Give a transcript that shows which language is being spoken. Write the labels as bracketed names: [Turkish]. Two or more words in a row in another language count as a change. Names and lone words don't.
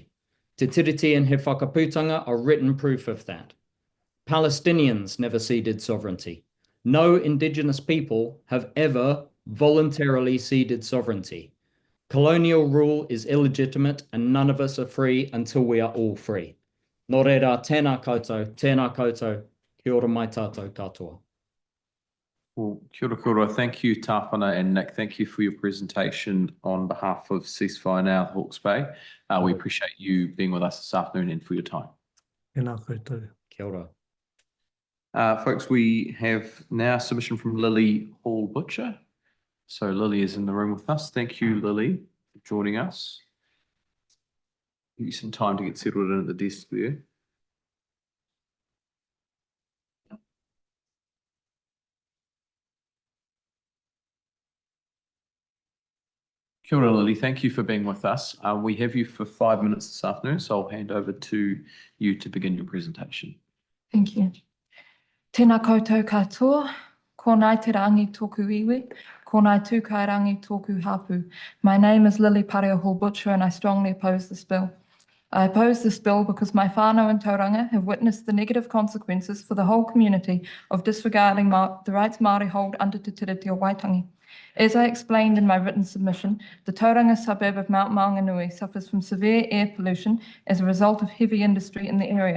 [English] Te Tiriti and He Whakaputanga are written proof of that. Palestinians never ceded sovereignty. No Indigenous people have ever voluntarily ceded sovereignty. Colonial rule is illegitimate and none of us are free until we are all free. [Māori] Nō reira, tēnā koutou, kia ora mai tātou katoa. Well, kia ora. [English] Thank you, Tāwhana and Nick. Thank you for your presentation on behalf of Ceasefire Now, Hawke's Bay. We appreciate you being with us this afternoon and for your time. [Māori] Tēnā koutou. Kia ora. [English] Folks, we have now a submission from Lily Hall-Butcher. So Lily is in the room with us. Thank you, Lily, for joining us. Give you some time to get settled in at the desk there. [Māori] Kia ora, Lily. [English] Thank you for being with us. We have you for 5 minutes this afternoon, so I'll hand over to you to begin your presentation. Thank you. [Māori] Tēnā koutou katoa, ko nai te rangi tōku iwi, ko nai tūkai rangi tōku hapu. [English] My name is Lily Pareo Hall-Butcher and I strongly oppose this bill. I oppose this bill because my whānau and tauranga have witnessed the negative consequences for the whole community of disregarding the rights Māori hold under Te Tiriti o Waitangi. As I explained in my written submission, the Tauranga suburb of Mount Maunganui suffers from severe air pollution as a result of heavy industry in the area.